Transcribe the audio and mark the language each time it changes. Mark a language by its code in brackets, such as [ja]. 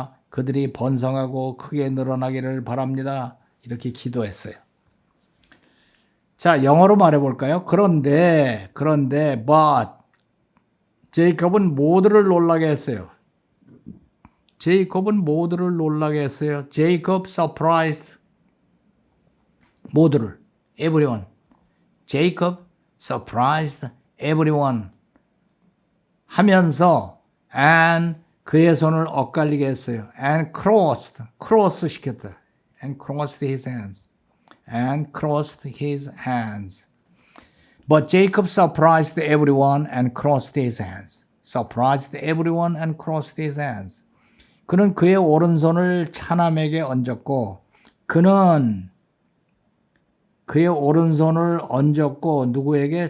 [ko] 그들이 번성하고 크게 늘어나기를 바랍니다. 이렇게 기도했어요. 자, 영어로 말해볼까요? 그런데 [en] but [ko] 제이콥은 모두를 놀라게 했어요. 제이콥은 모두를 놀라게 했어요. 제이콥 [en] surprised [ko] 모두를 [en] everyone. [ko] 제이콥 [en] surprised everyone [ko] 하면서 [en] and [ko] 그의 손을 엇갈리게 했어요. [en] and cross [ko] 시켰다. [en] and crossed his hands. and crossed his hands. But Jacob surprised everyone and crossed his hands. surprised everyone and crossed his hands. [ko] 그는 그의 오른손을 차남에게 얹었고 그는 그의 오른손을 얹었고 누구에게?